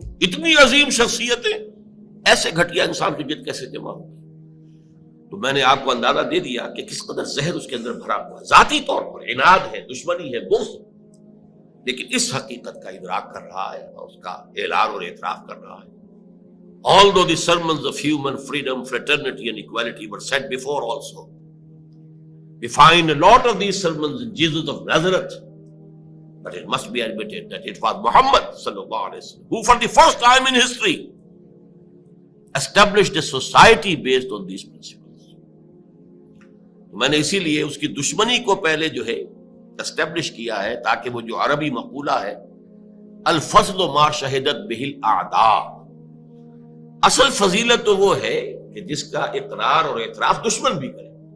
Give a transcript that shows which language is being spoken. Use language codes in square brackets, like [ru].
[ur] اتنی عظیم شخصیتیں ایسے گھٹیا انسان کی جد کیسے جمع ہو. تو میں نے آپ کو اندازہ دے دیا کہ کس قدر زہر اس کے اندر بھرا ہوا ہے. ذاتی طور پر عناد ہے، دشمنی ہے، بغض، لیکن اس حقیقت کا ادراک کر رہا ہے اور اس کا اعلان اور اعتراف کر رہا ہے. [en] Although the sermons of human freedom, fraternity and equality were said before also, we find a lot of these sermons in Jesus of Nazareth. But it must be admitted that it was Muhammad sallallahu alaihi wasallam who for the first time in history established a society based on these principles. [ur] میں نے اسی لیے اس کی دشمنی کو پہلے جو ہے اسٹیبلش کیا ہے تاکہ وہ جو عربی مقولہ ہے [ar] الفضل ما شہدت بہ الاعداء، [ur] اصل فضیلت تو وہ ہے کہ جس کا اقرار اور اعتراف دشمن بھی کرے.